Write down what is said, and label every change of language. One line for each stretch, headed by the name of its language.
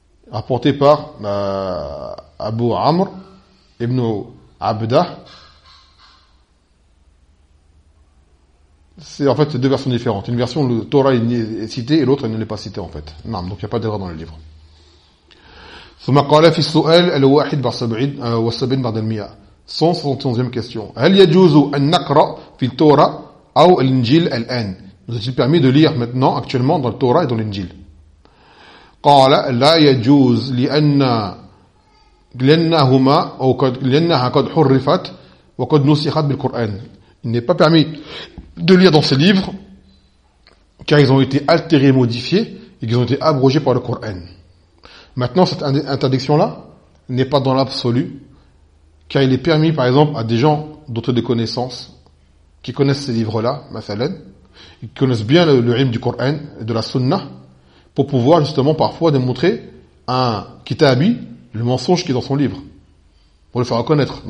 French: Apportée par Abu Amr ibn Abdah. C'est en fait deux versions différentes. Une version où le Torah est cité et l'autre ne l'est pas cité en fait. Non, donc il n'y a pas d'erreur dans le livre.
Arabic: ثم قال في السؤال الواحد بالسبعين والسبعين بعد المئة
French: 171e question.
Arabic: هل يجوز أن نقرأ في التوراة
French: ou l'Injil al-An. Nous est-il permis de lire maintenant, actuellement, dans le Torah et dans l'Injil ?
Arabic: قال لا يجوز لأنهما أو قد لأنها قد حرفت وقد نسخت بالقرآن.
French: Il n'est pas permis de lire dans ces livres car ils ont été altérés, modifiés et qu'ils ont été abrogés par le Coran. Maintenant, cette interdiction-là n'est pas dans l'absolu car il est permis, par exemple, à des gens d'autres des connaissances qui connaissent ces livres-là, مثلاً, qui connaissent bien le rime du Coran et de la Sunna, pour pouvoir justement parfois démontrer un kitabi, le mensonge qui est dans son livre, pour le faire reconnaître.